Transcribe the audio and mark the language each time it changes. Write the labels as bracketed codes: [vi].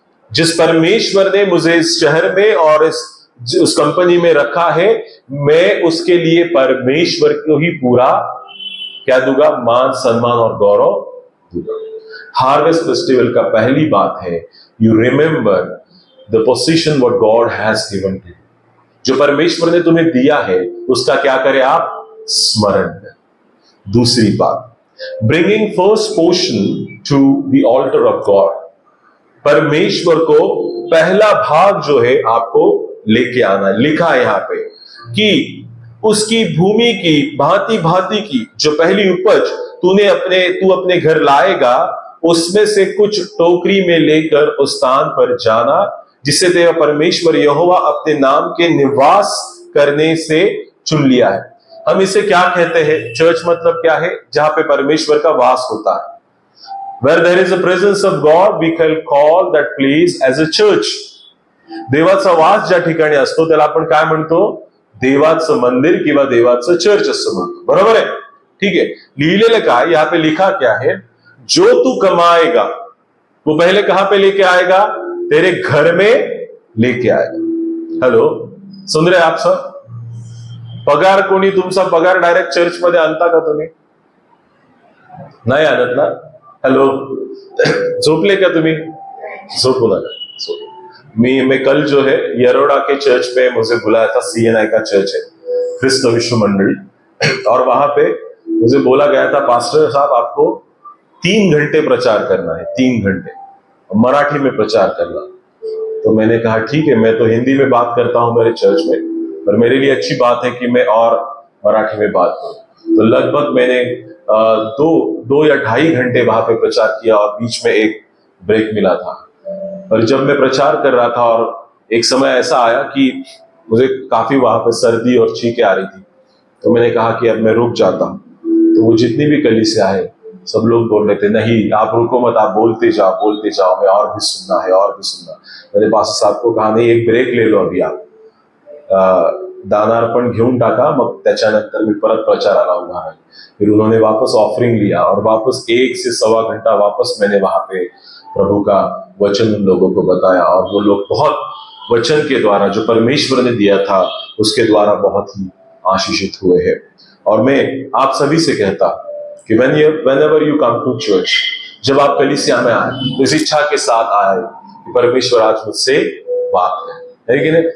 [hi] जिस परमेश्वर ने मुझे इस शहर में और उस कंपनी में रखा है, मैं उसके लिए परमेश्वर को ही पूरा क्या दूंगा? मान, सम्मान और गौरव दूंगा। हार्वेस्ट फेस्टिवल का पहली बात है, [en] You remember the position what God has given to you. [hi] जो परमेश्वर ने तुम्हें दिया है उसका क्या करें आप? स्मरण करें। दूसरी बात, [en] bringing first portion to the altar of God। [hi] परमेश्वर को पहला भाग जो है आपको लेके आना। लिखा है यहाँ पे कि उसकी भूमि की भांति भांति की जो पहली उपज तू अपने घर लाएगा, उसमें से कुछ टोकरी में लेकर उस स्थान पर जाना जिससे तेरा परमेश्वर यहोवा अपने नाम के निवास करने से चुन लिया है। हम इसे क्या कहते हैं? चर्च मतलब क्या है? जहां पे परमेश्वर का वास होता है। [en] Where there is a presence of God, we can call that place as a church। [mr] देवाचा वास ज्या ठिकाणी असतो त्याला आपण काय म्हणतो? देवाचं मंदिर किंवा देवाचं चर्च असं म्हणतो, बरोबर आहे? [hi] ठीक है, [mr] लिहिलेलं काय, [hi] यहाँ पे लिखा क्या है, जो तू कमाएगा वो पहले कहां पे लेके आएगा, तेरे घर में लेके आएगा. हॅलो, सुन रहे आप सब? [mr] पगार कोणी तुमचा पगार डायरेक्ट चर्च मध्ये आणता का तुम्ही? नाही आणत ना. हॅलो, झोपले का तुम्ही? झोपू नका. [hi] मैं कल जो है यरोड़ा के चर्च में मुझे बुलाया था, CNI का चर्च है, क्रिस्त विश्व मंडली, और वहां पे मुझे बोला गया था, पास्टर साहब आपको 3 घंटे प्रचार करना है, 3 घंटे मराठी में प्रचार करना. तो मैंने कहा ठीक है, मैं तो हिंदी में बात करता हूं मेरे चर्च में, पर मेरे लिए अच्छी बात है कि मैं और मराठी में बात करूं. तो लगभग मैंने 2 या 2.5 घंटे वहां पे प्रचार किया और बीच में एक ब्रेक मिला था. और जब मैं प्रचार कर रहा था और एक समय ऐसा आया कि मुझे काफी वहां पे सर्दी और छींकें आ रही थी, तो मैंने कहा कि अब मैं रुक जाता हूं. तो वो जितनी भी कलीसिया है सब लोग बोल रहे थे, नहीं आप रुको मत, आप बोलते जाओ, मैं और भी सुनना है, और भी सुनना. मैंने पास्टर साहब को कहा, नहीं एक ब्रेक ले लो अभी आप, [mr] दानार्पण घेऊन टाका, मग त्याच्यानंतर मी परत प्रचाराला उभा आहे. [hi] फिर उन्होंने वापस ऑफरिंग लिया और वापस 1 से सवा घंटा वापस मैंने वहां पे प्रभु का वचन उन लोगों को बताया. और वो लोग बहुत वचन के द्वारा जो परमेश्वर ने दिया था उसके द्वारा बहुत ही आशीषित हुए हैं. और मैं आप सभी से कहता कि [en] whenever you come to church, [hi] जब आप कलीसिया में आए तो इस इच्छा के साथ आए कि परमेश्वर आज मुझसे बात करे, है कि नहीं?